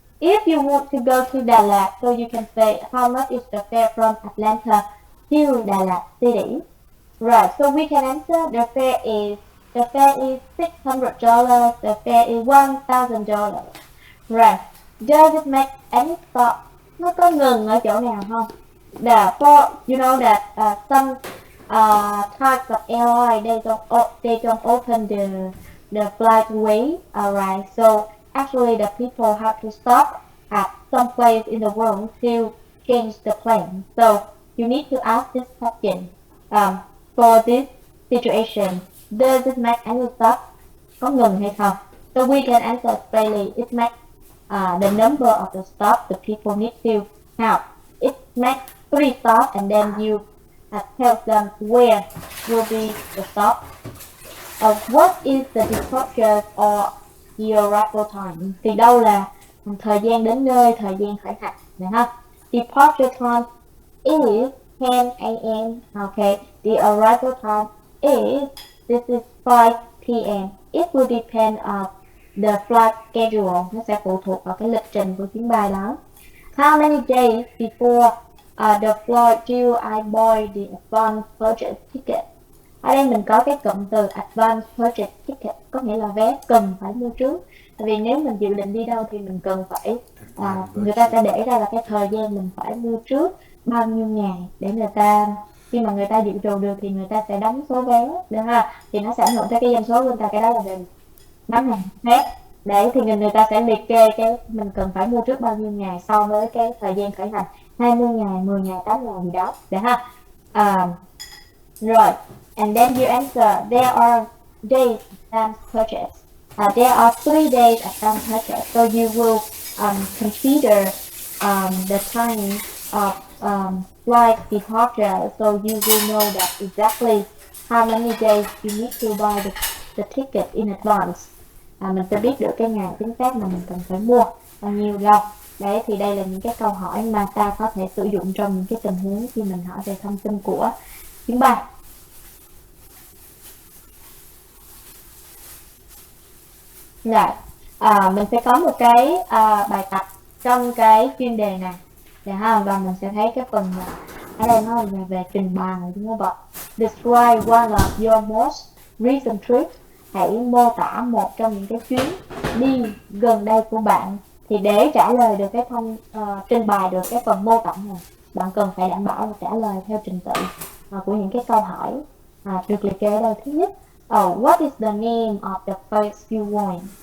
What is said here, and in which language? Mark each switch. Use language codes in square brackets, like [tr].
[en] If you want to go to Đà Lạt, so you can say how much is the fare from Atlanta to Đà Lạt city. Right, so we can answer the fare is $600, the fare is $1,000. Right, does it make any stop? [vi] Nó có ngừng ở chỗ nào không? [en] You know that some types of airline they don't open the flight way. Alright, so actually the people have to stop at some place in the world to change the plane. So you need to ask this question. For this situation, does it make any stop? [vi] Có ngừng hay không? [en] So we can answer freely. It makes the number of the stops the people need to count. It makes 3 stops, and then you tell them where will be the stop. What is the departure or your arrival time? [vi] Thì đâu là thời gian đến nơi, thời gian khởi hành, được không? [en] Departure time is 10 a.m. Okay, the arrival time this is 5 p.m. It will depend on the flight schedule. [vi] Nó sẽ phụ thuộc vào cái lịch trình của chuyến bay đó. [en] How many days before the flight do I buy the advance purchase ticket? [vi] Ở đây mình có cái cụm từ [en] advance purchase ticket, [vi] có nghĩa là vé cần phải mua trước. Tại vì nếu mình dự định đi đâu thì mình cần phải người ta sẽ để ra là cái thời gian mình phải mua trước bao nhiêu ngày để người ta, khi mà người ta dự trù được thì người ta sẽ đóng số vé, được ha, thì nó sẽ ảnh hưởng tới cái doanh số của người ta. Cái đó là về bán hàng hết. Để thì người ta sẽ liệt kê cái mình cần phải mua trước bao nhiêu ngày so với cái thời gian khởi hành, 20 ngày, 10 ngày, 8 ngày gì đó. Được ha? Rồi. [en] And then you answer, there are days advance purchase. There are 3 days advance purchase. So you will consider the time of flight departure. So you will know that exactly how many days you need to buy the ticket in advance. [vi] Mình sẽ biết được cái ngày chính xác mà mình cần phải mua bao nhiêu lâu. Đấy, thì đây là những cái câu hỏi mà ta có thể sử dụng trong những cái tình huống khi mình hỏi về thông tin của chuyến bay. Rồi, mình sẽ có một cái bài tập trong cái chuyên đề này. Được không? Và mình sẽ thấy cái phần ở đây nó là về trình bày, đúng không ạ? [en] Describe one of your most recent trips. [vi] Hãy mô tả một trong những cái chuyến đi gần đây của bạn. Thì để trả lời được cái trình bày được cái phần mô tả này, bạn cần phải đảm bảo là trả lời theo trình tự của những cái câu hỏi được liệt kê ở đây. Thứ nhất, [en] what is the name of the place you went?